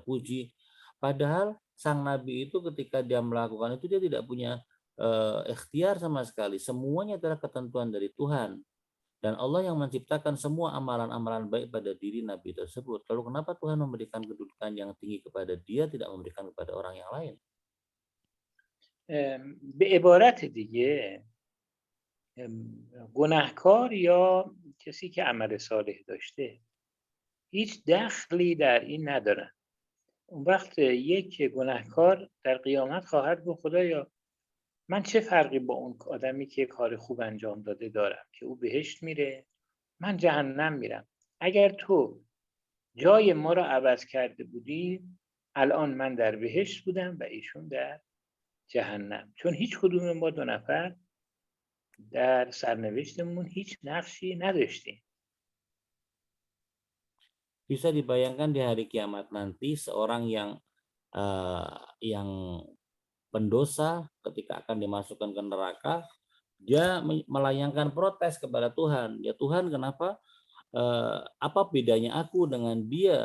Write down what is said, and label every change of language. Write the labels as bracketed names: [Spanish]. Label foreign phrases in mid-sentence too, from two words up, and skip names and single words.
[Indonesian] Padahal sang nabi itu ketika dia melakukan itu dia tidak punya ikhtiar sama sekali. Semuanya adalah ketentuan dari Tuhan. Dan Allah yang menciptakan semua amalan-amalan baik pada diri Nabi tersebut. Lalu kenapa Tuhan memberikan kedudukan yang tinggi kepada dia, tidak memberikan kepada orang yang lain? [Persian] به عبارت دیگه گناهکار یا کسی که عمل صالح داشته هیچ دخلی در این ندارن. اون وقت یک گناهکار در قیامت خواهد گفت خدایا من چه فرقی با اون آدمی که کار خوب انجام داده دارم که او بهشت میره من جهنم میرم. اگر تو جای ما را عوض کرده بودی الان من در بهشت بودم و ایشون در جهنم، چون هیچ کدوم ما دو نفر در سرنوشتمون هیچ نقشی نداشتیم. [Indonesian] Bisa dibayangkan di hari kiamat nanti seorang yang pendosa ketika akan dimasukkan ke neraka, dia melayangkan protes kepada Tuhan. Ya Tuhan, kenapa apa bedanya aku dengan dia?